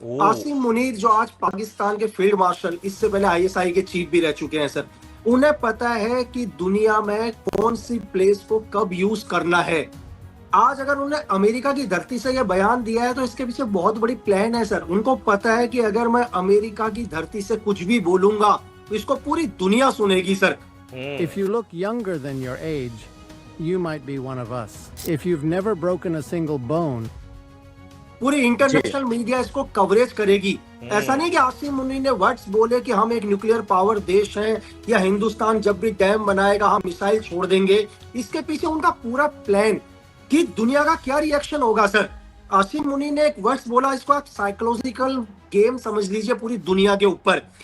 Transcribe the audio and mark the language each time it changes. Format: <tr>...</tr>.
<hi>आसिम मुनीर जो आज पाकिस्तान के फील्ड मार्शल, इससे पहले आईएसआई के चीफ भी रह चुके हैं सर, उन्हें पता है कि दुनिया में कौन सी प्लेस को कब यूज करना है। आज अगर उन्होंने अमेरिका की धरती से यह बयान दिया है तो इसके पीछे बहुत बड़ी प्लान है सर। उनको पता है कि अगर मैं अमेरिका की धरती से कुछ भी बोलूंगा तो इसको पूरी दुनिया सुनेगी sir.</hi> <en>If you look younger than your age, you might be one of us. If you've never broken a single bone,</en> <hi>पूरी इंटरनेशनल मीडिया इसको कवरेज करेगी। ऐसा नहीं कि आसिम मुनीर ने वर्ड्स बोले कि हम एक न्यूक्लियर पावर देश हैं या हिंदुस्तान जब भी डैम बनाएगा हम मिसाइल छोड़ देंगे। इसके पीछे उनका पूरा प्लान कि दुनिया का क्या रिएक्शन होगा सर। आसिम मुनीर ने एक वर्ड्स बोला, इसको आप साइकोलॉजिकल गेम समझ लीजिए पूरी दुनिया के ऊपर।</hi>